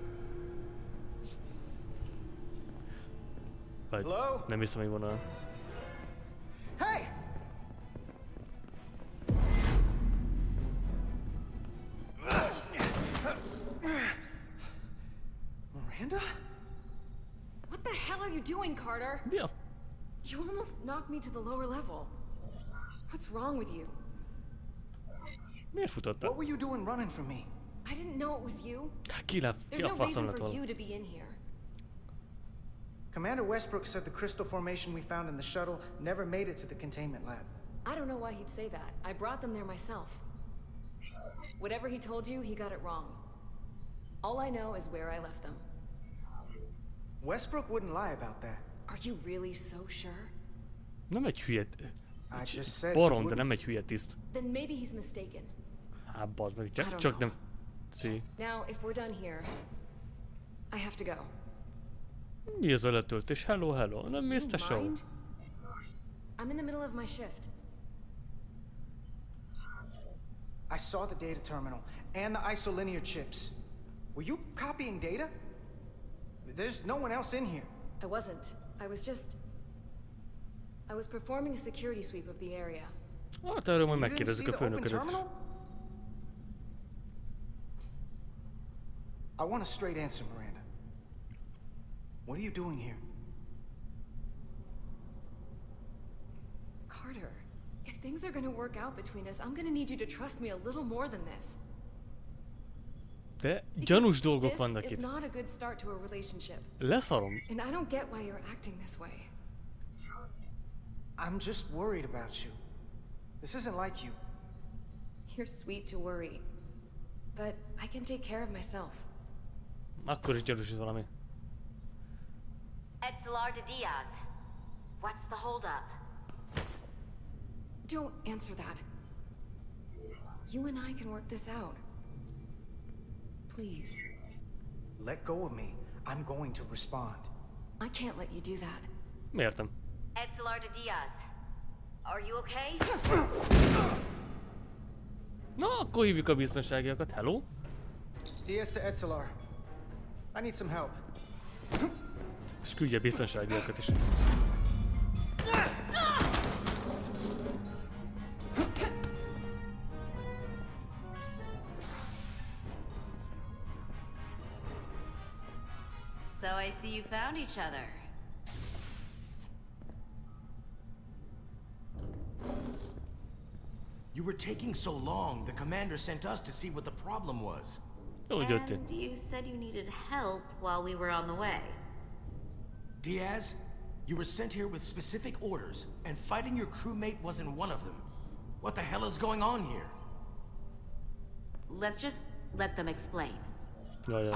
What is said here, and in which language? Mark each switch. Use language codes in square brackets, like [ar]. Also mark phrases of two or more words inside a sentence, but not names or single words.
[hu] Vagy nem hiszem, hogy van olyan. [en] Hey! Miranda? What the hell are you doing, Carter? [hu] Mi a... [en] You almost knocked me to the lower level. What's wrong with you? [hu] Miért futottál? [en] What were you doing running from me? I didn't know it was you. [hu] Ki [en] There's [hu] a [en] no [hu] faszom [en] reason [hu] lett [en] for [hu] volna? [en] you to be in here. Commander Westbrook said the crystal formation we found in the shuttle never made it to the containment lab. I don't know why he'd say that. I brought them there myself. Whatever he told you, he got it wrong. All I know is where I left them. Westbrook wouldn't lie about that. Are you really so sure? [hu] Nem egy hülye... [en] I just said he [hu] Barom, de [en] wouldn't. [hu] nem egy hülye tiszt. [en] Then maybe he's mistaken. [hu] Hát bazd meg, [en] I don't [hu] csak [en] know. [hu] nem... Szí. [en] Now, if we're done here, I have to go. [hu] Mi az a letöltés? [en] Hello, hello. [hu] Nem mész te [en] You [hu] sehol. [en] mind? I'm in the middle of my shift. I saw the data terminal and the isolinear chips. Were you copying data? There's no one else in here. I wasn't. I was performing a security sweep of the area. [hu] Hát erről majd [en] You didn't see [hu] megkérdezzük a [en] the open [hu] főnöködet. [en] terminal? I want a straight answer, Miranda. What are you doing here? Carter, if things are gonna work out between us, I'm gonna need you to trust me a little more than this. [hu] De [en] Because [hu] gyanús dolgok [en] this [hu] vannak [en] is [hu] itt. [en] not a good start to a relationship. [hu] Leszarom. [en] And I don't get why you're acting this way. I'm just worried about you. This isn't like you. You're sweet to worry. But I can take care of myself. [hu] Akkor is gyanús valami. [en] Etzelar de Diaz. What's the holdup? Don't answer that. You and I can work this out. Please. Let go of me. I'm going to respond. I can't let you do that. [hu] Értem. [en] Etzelar de Diaz. Are you okay? [hu] Na, akkor hívjuk a biztonságiakat. [en] Hello? Diaz to Etzelar. I need some help. [hu] És küldje a biztonságiakat is. [en] So I see you found each other. You were taking so long, the commander sent us to see what the problem was. [hu] Jó jöttél. [en] And you said you needed help while we were on the way. Diaz, you were sent here with specific orders, and fighting your crewmate wasn't one of them. What the hell is going on here? Let's just let them explain. [hu] Jaj.